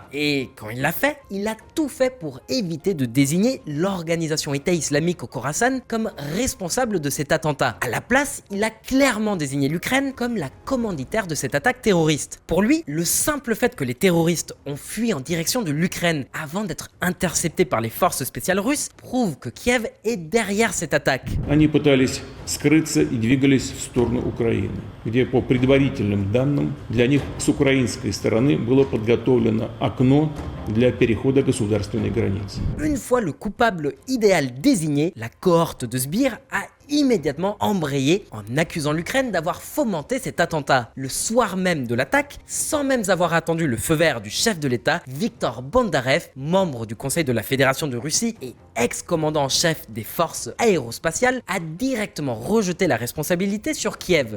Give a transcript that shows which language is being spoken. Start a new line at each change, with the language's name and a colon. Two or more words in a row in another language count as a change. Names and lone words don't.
French: Et quand il l'a fait, il a tout fait pour éviter de désigner l'organisation État islamique au Khorasan comme responsable de cet attentat. À la place, il a clairement désigné l'Ukraine comme la commanditaire de cette attaque terroriste. Pour lui, le simple fait que les terroristes ont fui en direction de l'Ukraine avant d'être interceptés par les forces spéciales russes prouve que Kiev est derrière cette attaque.
Russian: Они пытались скрыться и двигались в сторону Украины, где по предварительным данным для них с украинской стороны было подготовлено окно для перехода государственной границы.
French: Une fois le coupable idéal désigné, la cohorte de sbires a immédiatement embrayé en accusant l'Ukraine d'avoir fomenté cet attentat. Le soir même de l'attaque, sans même avoir attendu le feu vert du chef de l'État, Viktor Bondarev, membre du Conseil de la Fédération de Russie et ex-commandant en chef des forces aérospatiales, a directement rejeté la responsabilité sur Kiev.